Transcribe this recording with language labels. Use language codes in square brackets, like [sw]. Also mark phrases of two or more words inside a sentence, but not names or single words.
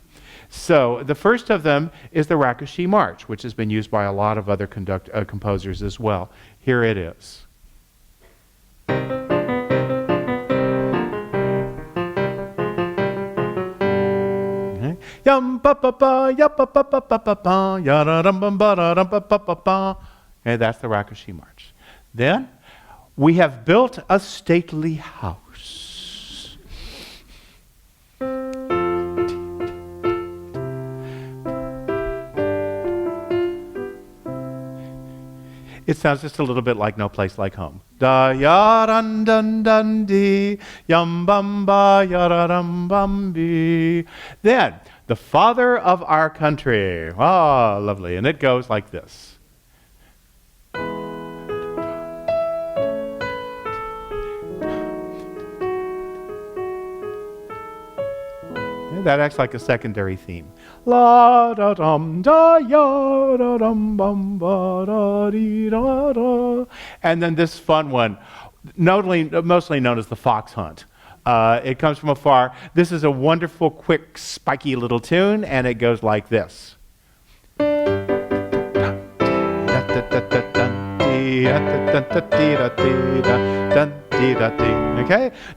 [en] So the first of them is the Rakushi March, which has been used by a lot of other composers as well. Here it is. Yum pa pa pa ya pa pa pa pa pa pa ya da dum bum ba da dum pa pa pa pa. Okay, that's the Rakushi March. Then we have built a stately house. It sounds just a little bit like No Place Like Home. Da ya dun dun dun dee, yum bum ba ya da dum bum bee. Then, the Father of Our Country. Ah, lovely. And it goes like this. That acts like a secondary theme. La da dum da ya da dum bum ba da dee da da. And then this fun one, mostly known as the Fox Hunt. It comes from afar. This is a wonderful, quick, spiky little tune, and it goes like this. Okay?